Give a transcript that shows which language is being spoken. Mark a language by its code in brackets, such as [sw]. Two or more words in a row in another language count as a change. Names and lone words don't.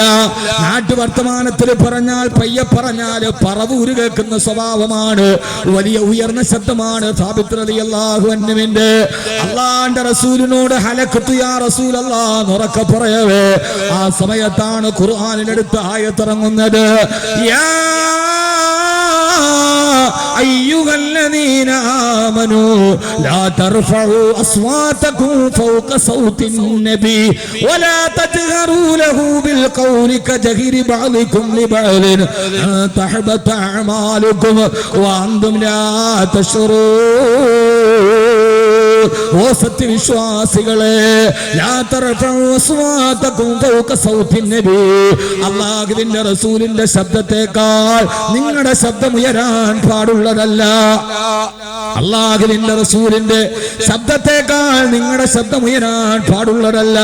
[ml] നാട്ടുവർത്തമാനത്തിൽ പറഞ്ഞാൽ പയ്യെ പറഞ്ഞാൽ പറവൂര് കേൾക്കുന്ന സ്വഭാവമാണ്. വലിയ ഉയർന്ന ശബ്ദമാണ് സാബിത്ത് [ar] رضي الله عنه. [ml] അല്ലാഹുവിന്റെ റസൂലിനോട് [ar] هلكت يا رسول الله [ml] ഉറക്കെ പറയവേ ആ സമയത്താണ് ഖുർആനിലെടുത്ത ആയത്തിറങ്ങുന്നത്. [ar] യാ أيها الذين آمنوا لا ترفعوا أصواتكم فوق صوت النبي ولا تجهروا له بالقول كجهر بعضكم لبعض أن تحبط أعمالكم وأنتم لا تشعرون. [ml] ഓ സത്യവിശ്വാസികളെ, അല്ലാഹുവിന്റെ റസൂലിന്റെ ശബ്ദത്തെക്കാൾ നിങ്ങളുടെ ശബ്ദം ഉയരാൻ പാടുള്ളതല്ല. അല്ലാഹുവിന്റെ റസൂലിന്റെ ശബ്ദത്തെക്കാൾ നിങ്ങളുടെ ശബ്ദം ഉയരാൻ പാടുള്ളതല്ല.